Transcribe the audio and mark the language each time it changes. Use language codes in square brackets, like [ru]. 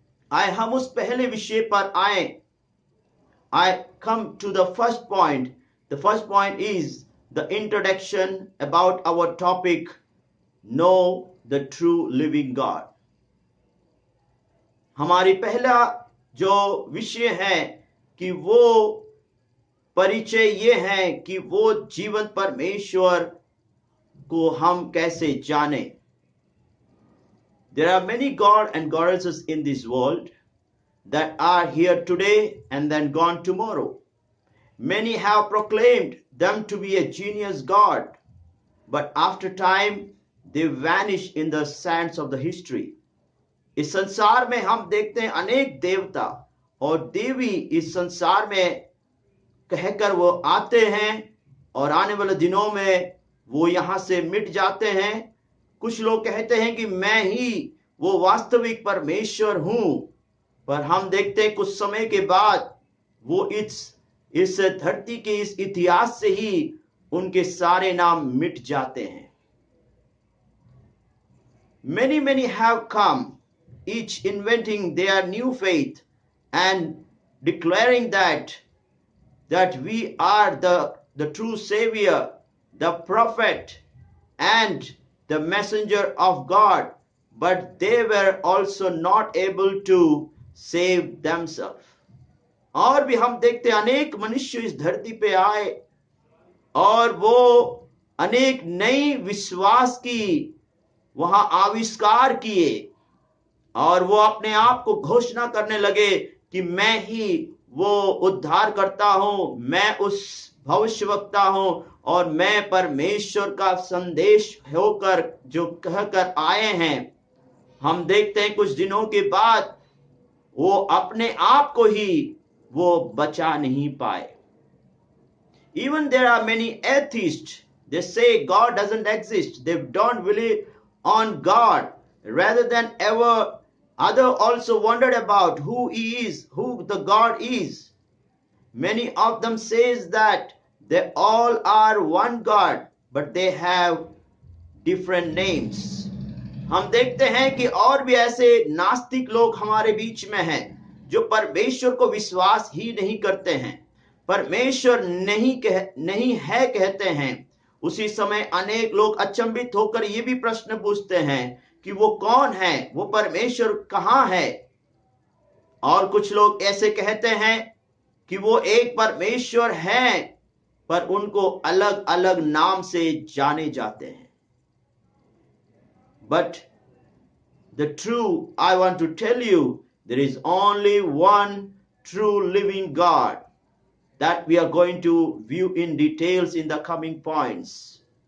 [hi] आए हम उस पहले विषय पर आए. [en] I come to the first point. The first point is the introduction about our topic, know the true living God. [hi] हमारी पहला जो विषय है कि वो परिचय ये है कि वो जीवन परमेश्वर को हम कैसे जाने. [en] There are many God and goddesses in this world that are here today and then gone tomorrow. Many have proclaimed them to be a genius God, but after time they vanish in the sands of the history. [hi] इस संसार में हम देखते हैं अनेक देवता और देवी इस संसार में कहकर वो आते हैं और आने वाले दिनों में वो यहाँ से मिट जाते हैं. कुछ लोग कहते हैं कि मैं ही वो वास्तविक परमेश्वर हूं, पर हम देखते हैं कुछ समय के बाद वो इस धरती के इस इतिहास से ही उनके सारे नाम मिट जाते हैं. [en] Many have come, each inventing their new faith and declaring that we are the true savior, the prophet and the messenger of God, but they were also not able to save themselves. [hi] और भी हम देखते अनेक मनुष्य इस धरती पे आए और वो अनेक नई विश्वास की वहां आविष्कार किए और वो अपने आप को घोषणा करने लगे कि मैं ही वो उद्धार करता हूं, मैं उस भविष्यवक्ता हूं और मैं परमेश्वर का संदेश होकर जो कहकर आए हैं. हम देखते हैं कुछ दिनों के बाद वो अपने आप को ही वो बचा नहीं पाए. [en] Even there are many atheists. They say God doesn't exist. They don't believe on God. Rather than ever, other also wondered about who He is, who the God is. Many of them says that they all are one God, but they have different names. [hi] हम देखते हैं कि और भी ऐसे नास्तिक लोग हमारे बीच में हैं जो परमेश्वर को विश्वास ही नहीं करते हैं. परमेश्वर नहीं है कहते हैं, उसी समय अनेक लोग अचंभित होकर ये भी प्रश्न पूछते हैं कि वो कौन है, वो परमेश्वर कहाँ है। और कुछ लोग ऐसे कहते हैं कि वो एक परमेश्वर है, पर उनको अलग अलग नाम से जाने जाते हैं। [en] But the true, I want to tell you, there is only one true living God that we are going to view in details in the coming points.